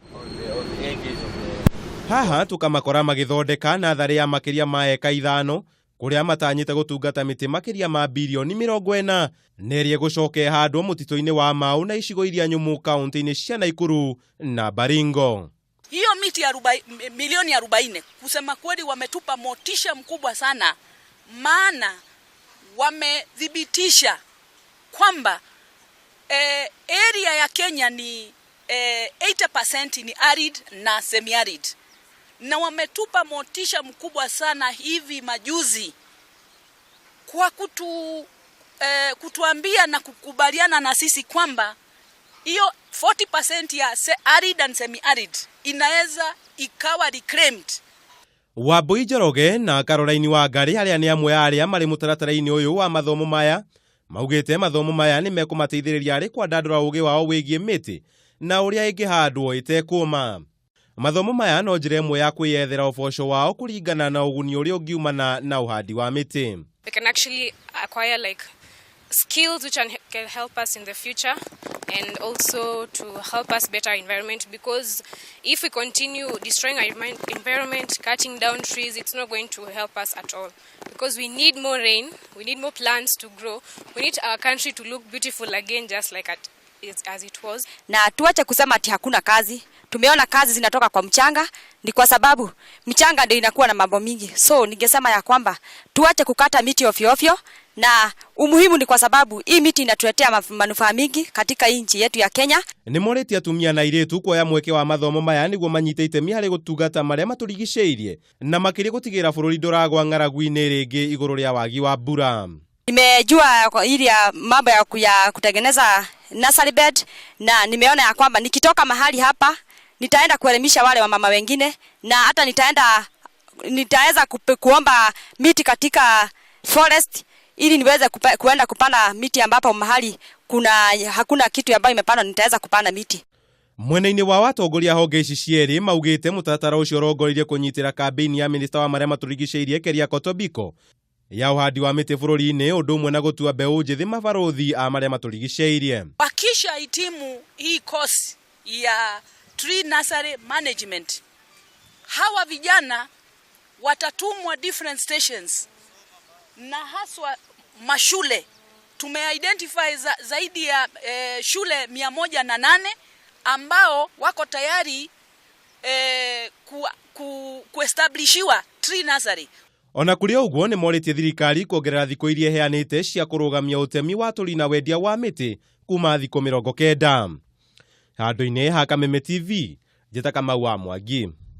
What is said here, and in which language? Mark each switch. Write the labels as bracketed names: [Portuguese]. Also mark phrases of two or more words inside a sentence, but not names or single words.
[Kikuyu] Haha tukamakora magĩthondeka natharĩ ya makĩria ma eka 5 kuria matanyĩte gũtungata miti makĩria ma bilioni 40 nerĩe gũcoka ĩhandwo mũtitũ-inĩ wa Mbeu na icigo iria nyũmũ kaunti-ini cia Naikuru na Baringo. [Swahili] Hiyo miti ya milioni 40 kusema kweli wametupa motisha mkubwa sana, maana wamedhibitisha kwamba area ya Kenya ni 80% ni arid na semi-arid, na wametupa motisha mkubwa sana hivi majuzi kwa kutuambia na kukubaliana na sisi kwamba hiyo 40% ya [English] arid and semi-arid [Swahili] inaweza ikawa reclaimed. [Kikuyu] Wambui Njoroge na Caroline wa Ngari arĩa nĩ amwe arĩa marĩ mutaratara-ini ũyũ wa mathomo maya maugĩte mathomo maya nĩ mekũmateithĩrĩria arĩ kwandandũra ũgĩ wao wĩgiĩ mĩtĩ na ũrĩa ĩngĩhandwo ĩtekũma. Mathomo maya no njĩra ĩmwe ya kwĩyethera ũboco wao kũringana na ũguni ũrĩa ũngiumana na uhandi wa mĩtĩ. [English] They can actually acquire like skills which can help us in the future and also to help us better environment, because if we continue destroying our environment, cutting down trees, it's not going to help us at all, because we need more rain, we need more plants to grow, we need our country to look beautiful again just like as it was. [Swahili] Na tuache kusema ati hakuna kazi. Tumeona kazi zinatoka kwa mchanga, ni kwa sababu mchanga ndio inakuwa na mambo mingi. So ningesema ya kwamba tuache kukata miti ovyo ovyo, na umuhimu ni kwa sababu hii miti inatuletea manufaa mingi katika nchi yetu ya Kenya. [Kikuyu] Nĩ morĩtie atumia na airĩtu kuoya mweke wa mathomo maya nĩguo manyite itemi harĩ gũtungata marĩa matũrigicĩirie na makĩria gũtigĩrĩra bũrũri ndũragwa ng'aragu-inĩ rĩngĩ igũrũ rĩa wagi wa mbura. [Swahili] Nimejua ili mambo ya kutengeneza [English] nursery bed, [Swahili] na nimeona ya kwamba nikitoka mahali hapa nitaenda kuelimisha wale wamama wengine, na hata nitaweza kuomba miti katika forest ili niweze kuenda kupanda miti ambapo mahali hakuna kitu ambayo imepandwa nitaweza kupanda miti. [Kikuyu] Mwena-inĩ wa watongoria honge ici cierĩ maugĩte mũtaratara ũcio ũrongoreirie kũnyitĩra kambi-ini ya minista wa marĩa matũrigicĩirie Keria Kotobiko ya uhandi wa miti bũrũri-inĩ ũndũ ũmwe na gũtua mbeũ njĩthĩ mabarothi a marĩa matũrigicĩirie. [Swahili] Wakisha hitimu hii course ya [English] tree nursery management, [Swahili] hawa vijana watatumwa [English] different stations [Swahili] na haswa mashule. Tumeidentify zaidi ya shule 108 ambao wako tayari kuestablishiwa [English] tree nursery. [Kikuyu] Ona kũrĩ ũguo nĩ morĩtie thirikari kuongerera thikũ iria iheanĩte cia kũrũgamia ũtemi wa tũri na wendia wa mĩtĩ kuma thikũ 90. Handũ-inĩ ha Kameme TV, njĩta Kamau wa Mwangi.